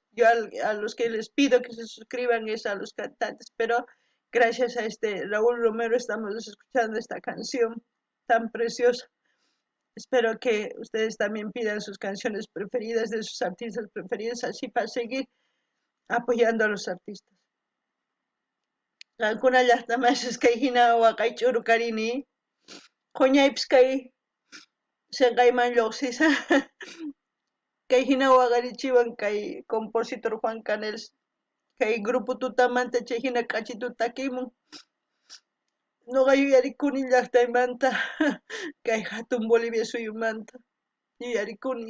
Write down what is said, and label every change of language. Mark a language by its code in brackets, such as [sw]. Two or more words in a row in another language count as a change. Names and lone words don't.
[es] Yo a los que les pido que se suscriban es a los cantantes, pero gracias a este Raúl Romero estamos escuchando esta canción tan preciosa. Espero que ustedes también pidan sus canciones preferidas de sus artistas preferidos, así para seguir apoyando a los artistas. [qu] Alguna llaqtamas [es] es que [qu] hina waqay ch'urukarini, qoñaypis kay sinqayman lluqsisa, kay hina waqarichiwan kay compositor Juan Canels, kay grupo tutamanta chay hina k'achituta takimun. Nuqa yuyarikuni llaqtaymanta kay hatun Bolivia suyumanta yuyarikuni.